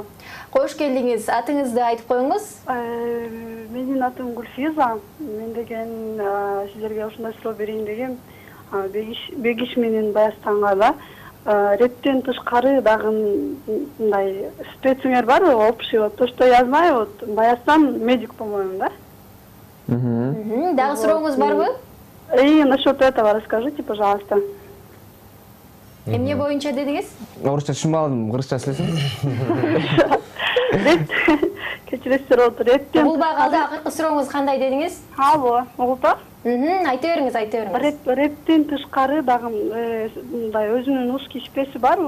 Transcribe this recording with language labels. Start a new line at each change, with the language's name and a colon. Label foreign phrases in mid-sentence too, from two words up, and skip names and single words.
Kyrgyz: Кош келдиңиз. Атыңызды айтып коюңуз. Менин атым Гүлфиза. Мен деген сиздерге ушундай суроо берейин дегем. Бегиш менен Баястанга да рэптен тышкары дагы мындай специңер барбы?
Russian: Общий вот то, что я знаю, вот Баястан медик, по-моему, да?
Kyrgyz: Дагы сурооңуз барбы?
Russian: И насчет этого расскажите, пожалуйста.
Kyrgyz: Эмне боюнча дедиңиз? Орусча түшүнбөдүм, кыргызча сүйлөсөң. Кечиресиздер болуп рэптен. Улбагы акыркы сурооңуз кандай дедиңиз? Алло, угулта? Айта бериңиз. Рэптен тышкары дагы мындай өзүнүн
Russian: узкий спеси
Kyrgyz: барбы?